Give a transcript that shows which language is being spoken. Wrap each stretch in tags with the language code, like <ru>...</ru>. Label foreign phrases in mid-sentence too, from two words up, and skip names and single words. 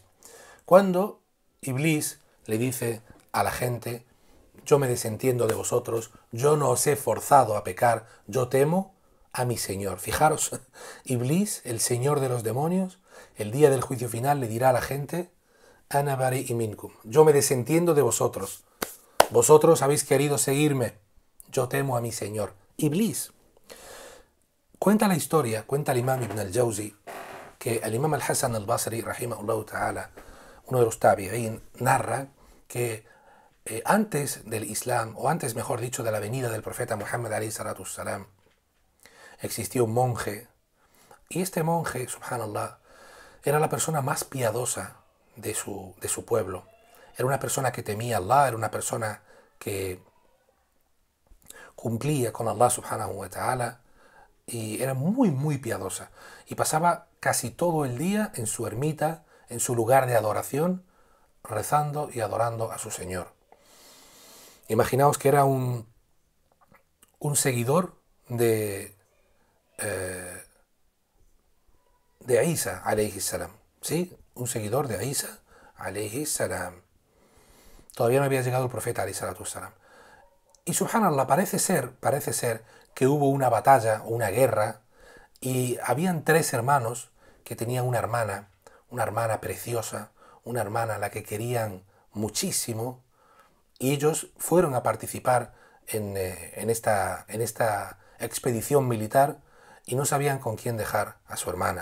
<es>Cuando Iblis le dice a la gente, yo me desentiendo de vosotros, yo no os he forzado a pecar, yo temo a mi Señor. Fijaros, Iblis, el Señor de los demonios, el día del juicio final le dirá a la gente,</es> <ar>أنا بريء منكم,</ar> <es>yo me desentiendo de vosotros, vosotros habéis querido seguirme, yo temo a mi Señor. Iblis. Cuenta la historia, cuenta el Imam Ibn al-Jawzi, que el Imam al-Hasan al-Basri,</es> <ar>رحمه الله تعالى,</ar> <es>uno de los tabi'in, narra que antes del Islam, o antes mejor dicho de la venida del profeta Muhammad</es> <ar>عليه الصلاة والسلام,</ar> <es>existió un monje, y este monje, subhanallah, era la persona más piadosa de su pueblo. Era una persona que temía a Allah, era una persona que cumplía con Allah</es> <ar>سبحانه وتعالى,</ar> <es>y era muy, muy piadosa. Y pasaba casi todo el día en su ermita, en su lugar de adoración, rezando y adorando a su Señor. Imaginaos que era un seguidor de Isa,</es> <ar>عليه السلام.</ar> <es>¿Sí? Un seguidor de Isa,</es> <ar>عليه السلام.</ar> <es>Todavía no había llegado el profeta,</es> <ar>عليه الصلاة السلام.</ar> <es>Y subhanallah, parece ser que hubo una batalla o una guerra, y habían 3 hermanos que tenían una hermana preciosa, una hermana a la que querían muchísimo, y ellos fueron a participar en esta expedición militar y no sabían con quién dejar a su hermana.</es>